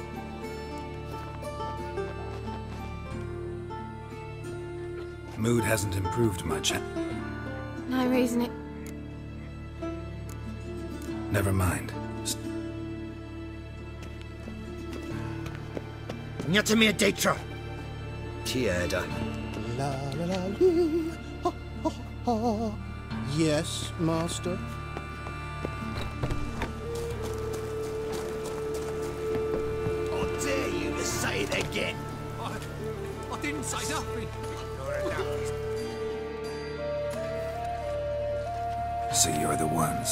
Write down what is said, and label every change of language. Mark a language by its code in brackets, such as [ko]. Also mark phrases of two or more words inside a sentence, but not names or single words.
[en] Mood hasn't improved much. No reason it... Never mind. Not me a datra. Tierda. La la la lee, ha ha ha. Yes, master. I dare you to say it again. I didn't say nothing. So you're the ones.